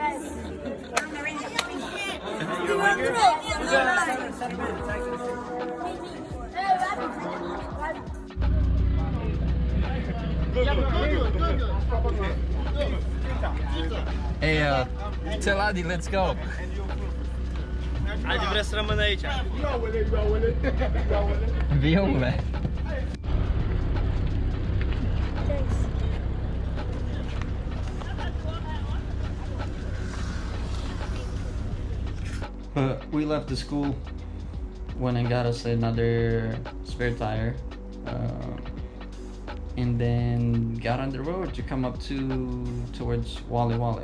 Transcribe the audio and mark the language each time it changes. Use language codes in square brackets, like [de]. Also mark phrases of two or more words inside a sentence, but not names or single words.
[en] You're a winger? Center mid, Texas. Hey, tell Adi, let's go. [ro] Adi, vreau să rămân aici. [pt] Viu, velho. [en] We left the school, went and got us another spare tire, and then got on the road to come up towards Wale Wale.